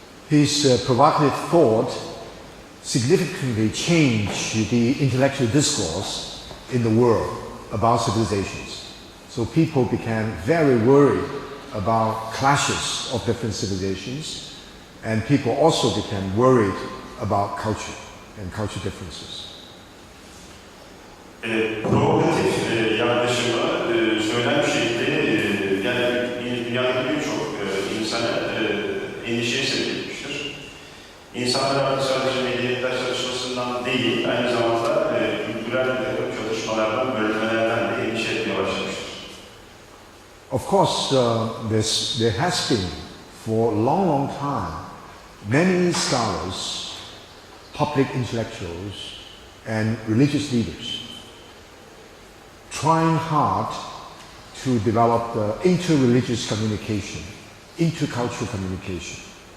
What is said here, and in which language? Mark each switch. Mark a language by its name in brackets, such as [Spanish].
[English] His provocative thought significantly changed the intellectual discourse in the world about civilizations. So people became very worried about clashes of different civilizations, and people also became worried about culture and culture differences. [Turkish] Provokatif yaklaşımı söylem şekli yani dünyadaki birçok insana endişeye sevk etmiştir. İnsanlar artık sadece medeniyetler çalışmasından değil, aynı zamanda kültürel çalışmalardan, bölünmelerden de endişe etmeye başlamıştır. [English] Of course, there has been for a long, long time many scholars, public intellectuals, and religious leaders trying hard to develop inter-religious communication, intercultural communication.